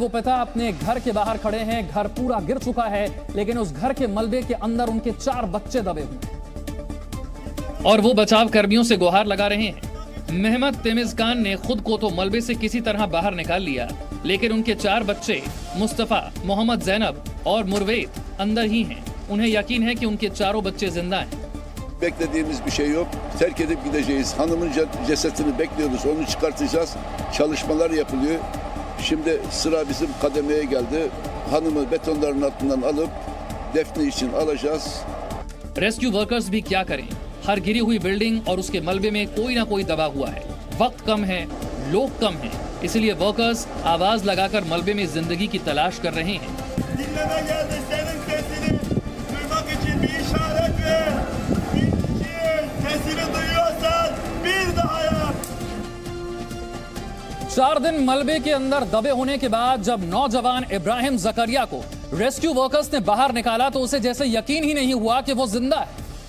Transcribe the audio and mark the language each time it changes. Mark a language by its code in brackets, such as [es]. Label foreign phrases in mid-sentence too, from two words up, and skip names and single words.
[hi] वो पिता अपने घर के बाहर खड़े हैं। घर पूरा गिर चुका है, लेकिन उस घर के मलबे के अंदर उनके 4 बच्चे दबे हुए और वो बचाव कर्मियों से गुहार लगा रहे हैं। मेहमत तेमिज़कान ने खुद को तो मलबे से किसी तरह बाहर निकाल लिया, लेकिन उनके 4 बच्चे मुस्तफा, मोहम्मद, जैनब और मुरवेत अंदर ही हैं। उन्हें यकीन है कि उनके 4 बच्चे जिंदा हैं। [tr] Beklediğimiz bir şey yok. Terk edip gideceğiz. Hanımın cesetini bekliyoruz. Onu çıkartacağız. Çalışmalar yapılıyor. Şimdi sıra bizim kademeye geldi. Hanımı betonların altından alıp defne için alacağız. [en] rescue workers [hi] भी क्या करें, हर गिरी हुई बिल्डिंग और उसके मलबे में कोई ना कोई दबा हुआ है। वक्त कम है, लोग कम हैं, इसलिए वर्कर्स आवाज लगाकर मलबे में जिंदगी की तलाश कर रहे हैं। 4 दिन मलबे के अंदर दबे होने के बाद जब नौजवान इब्राहिम जकरिया को [en] rescue workers [hi] ने बाहर निकाला तो उसे जैसे यकीन ही नहीं हुआ कि वो जिंदा है।